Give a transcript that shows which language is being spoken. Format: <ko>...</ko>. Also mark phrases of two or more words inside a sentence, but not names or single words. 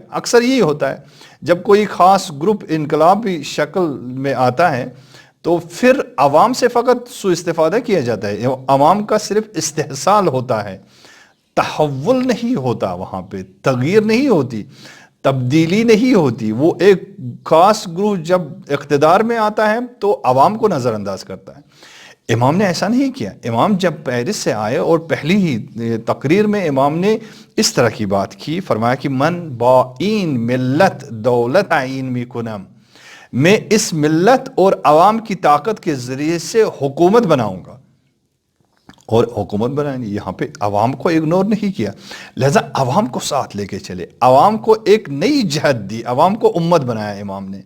<ur>اکثر یہی ہوتا ہے جب کوئی خاص گروپ انقلابی شکل میں آتا ہے تو پھر عوام سے فقط سوء استفادہ کیا جاتا ہے، عوام کا صرف استحصال ہوتا ہے، تحول نہیں ہوتا، وہاں پہ تغییر نہیں ہوتی، تبدیلی نہیں ہوتی۔ وہ ایک خاص گروپ جب اقتدار میں آتا ہے تو عوام کو نظر انداز کرتا ہے۔ امام نے ایسا نہیں کیا۔ امام جب پیرس سے آئے اور پہلی ہی تقریر میں امام نے اس طرح کی بات کی، فرمایا کہ</ur> <fa>من با این ملت دولت عین می کنم،</fa> <ur>میں اس ملت اور عوام کی طاقت کے ذریعے سے حکومت بناؤں گا، اور حکومت بنائیں گے۔ یہاں پہ عوام کو اگنور نہیں کیا، لہذا عوام کو ساتھ لے کے چلے، عوام کو ایک نئی جہت دی، عوام کو امت بنایا امام نے۔</ur>